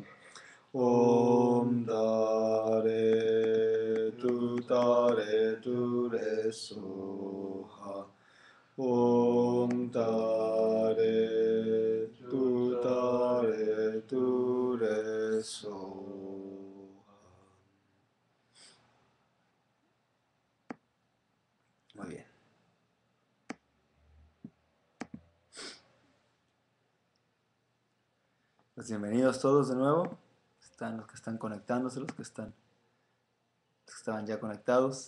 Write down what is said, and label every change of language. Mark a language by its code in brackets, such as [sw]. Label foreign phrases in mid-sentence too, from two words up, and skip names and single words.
[sa] Om tare tu re soha. Om tare tu re soha. [es] Muy bien. Pues bienvenidos todos de nuevo. Están los que están conectándose, los que estaban ya conectados.